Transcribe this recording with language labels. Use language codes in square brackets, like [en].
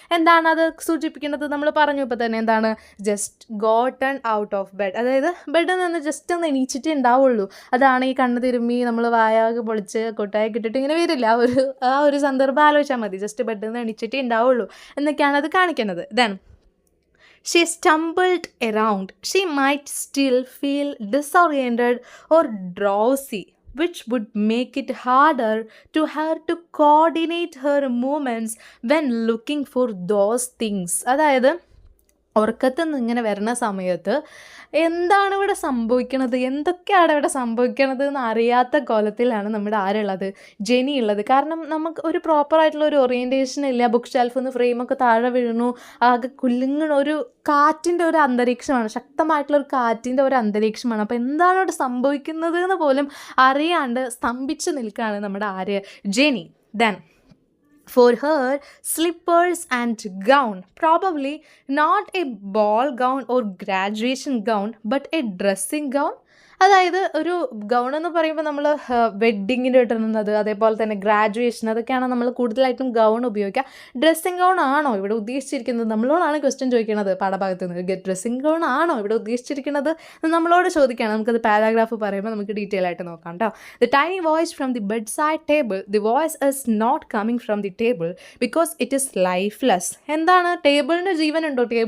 [ml] എന്താണ് അത് സൂചിപ്പിക്കുന്നത്? നമ്മൾ പറഞ്ഞു ഇപ്പോൾ തന്നെ, എന്താണ് [en] just gotten out of bed, [ml] അതായത് ബെഡിൽ നിന്ന് ജസ്റ്റ് ഒന്ന് എണീച്ചിട്ടേ ഉണ്ടാവുള്ളൂ. അതാണ് ഈ കണ്ണ് തിരുമ്മി നമ്മൾ വായാകെ പൊളിച്ച് കൊട്ടായി കിട്ടിയിട്ട് ഇങ്ങനെ വരില്ല. ആ ഒരു സന്ദർഭം ആലോചിച്ചാൽ മതി. ജസ്റ്റ് ബെഡിൽ നിന്ന് എണീച്ചിട്ടേ ഉണ്ടാവുള്ളൂ എന്നൊക്കെയാണ് അത് കാണിക്കുന്നത്. [en] Then she stumbled around. She might still feel disoriented or drowsy, which would make it harder to her to coordinate her movements when looking for those things. [ml] അതായത് ഉറക്കത്തിൽ നിന്ന് ഇങ്ങനെ വരുന്ന സമയത്ത് എന്താണ് ഇവിടെ സംഭവിക്കണത്, എന്തൊക്കെയാണ് ഇവിടെ സംഭവിക്കണത് എന്ന് അറിയാത്ത കോലത്തിലാണ് നമ്മുടെ ആരുള്ളത്, ജെനി ഉള്ളത്. കാരണം നമുക്ക് ഒരു പ്രോപ്പറായിട്ടുള്ള ഒരു ഓറിയൻറ്റേഷൻ ഇല്ല. ബുക്ക് ഷെൽഫിൽ നിന്ന് ഫ്രെയിമൊക്കെ താഴെ വീഴുന്നു, ആകെ കുലുങ്ങണ ഒരു കാറ്റിൻ്റെ ഒരു അന്തരീക്ഷമാണ്, ശക്തമായിട്ടുള്ള ഒരു കാറ്റിൻ്റെ ഒരു അന്തരീക്ഷമാണ്. അപ്പോൾ എന്താണ് ഇവിടെ സംഭവിക്കുന്നത് എന്ന് പോലും അറിയാണ്ട് സ്തംഭിച്ച് നിൽക്കുകയാണ് നമ്മുടെ Jeni. [en] Then for her, slippers and gown, probably not a ball gown or graduation gown, but a dressing gown. [ml] അതായത് ഒരു ഗൗൺ എന്ന് പറയുമ്പോൾ നമ്മൾ വെഡ്ഡിങ്ങിന് ഇടുന്നത്, അതേപോലെ തന്നെ ഗ്രാജുവേഷൻ, അതൊക്കെയാണ് നമ്മൾ കൂടുതലായിട്ടും ഗൗൺ ഉപയോഗിക്കുക. ഡ്രസ്സിങ് ഗൗൺ ആണോ ഇവിടെ ഉദ്ദേശിച്ചിരിക്കുന്നത്? നമ്മളോടാണ് ക്വസ്റ്റ്യൻ ചോദിക്കുന്നത് പാഠഭാഗത്ത് നിന്ന്. ഡ്രസ്സിങ് ഗൗൺ ആണോ ഇവിടെ ഉദ്ദേശിച്ചിരിക്കുന്നത് നമ്മളോട് ചോദിക്കുകയാണ്. നമുക്കത് പാരാഗ്രാഫ് പറയുമ്പോൾ നമുക്ക് ഡീറ്റെയിൽ ആയിട്ട് നോക്കാം കേട്ടോ. [en] The tiny voice from the bedside table, the voice is not coming from the table because it is lifeless. [ml] എന്താണ്? ടേബിളിന് ജീവനുണ്ടോ?